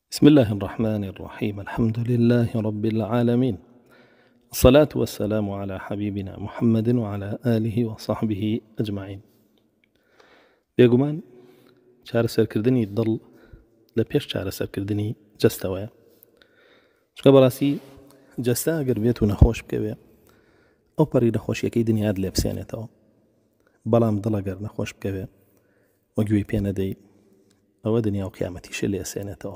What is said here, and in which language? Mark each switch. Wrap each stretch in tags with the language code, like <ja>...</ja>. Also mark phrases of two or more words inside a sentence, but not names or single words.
<ar>بسم الله الرحمن الرحيم. الحمد لله رب العالمين، الصلاة والسلام على حبيبنا محمد وعلى آله وصحبه أجمعين.</ar> <ckb>بێگومان چارەسەرکردنی دڵ لە پێش چارەسەرکردنی جەستەوەیە. چکە بەڕاستی جەستە ئەگەر بێت و نەخۆش بکەوێ ئەو پەڕی نەخۆشیەکەی دنیات لێ بسێنێتەوە، بەڵام دڵ ئەگەر نەخۆش بکەوێ وە گوێی پێ نەدەی ئەوە دنیا و قیامەتیشە لێ سێنێتەوە.</ckb>